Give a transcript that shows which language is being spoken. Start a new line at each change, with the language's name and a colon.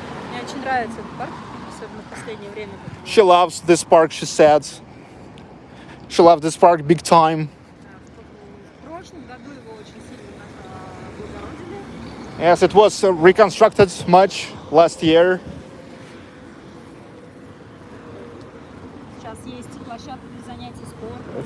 Russian: Мне очень нравится этот парк, особенно в последнее время.
English: She loves this park, she said. She loves this park big time.
Russian: В прошлом году его очень сильно облагородили.
English: Yes, it was reconstructed much last year.
Russian: Сейчас есть площадка для занятий спортом.